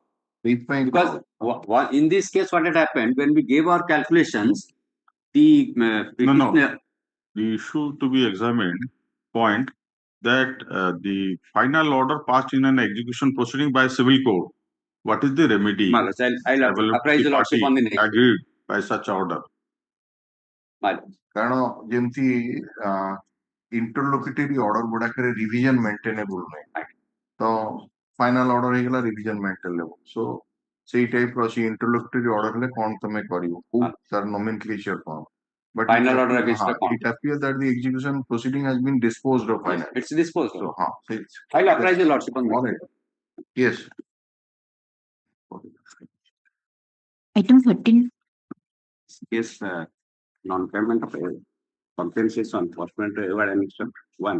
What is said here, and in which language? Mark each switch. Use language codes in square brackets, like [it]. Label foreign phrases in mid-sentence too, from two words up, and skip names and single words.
[en] Because in this case, what had happened when we gave our calculations, the No. The issue to be examined point that the final order passed in an execution proceeding by civil court. What is the remedy? I'll apprise the lordship on the next. Agreed by such order. [or] କାରଣ ଯେମିତି [en] interlocutory order [or] ଗୁଡାକରେ [en] revision maintainable [or] ନାହିଁ ତ [en] final order [or] ହେଇଗଲା [en] revision maintainable. [or] So ସେଇ type ର ଅଛି [en] interlocutory order [or] ହେଲେ କଣ ତମେ କରିବ କୋଉ ତାର nomenclature କଣ. [en] But final order against the it appears that the execution proceeding has been disposed of finally. It's disposed of. So I'll apprise the lordship on the next. Yes. Item 13. Yes, non-payment of compensation enforcement reward annexure 1.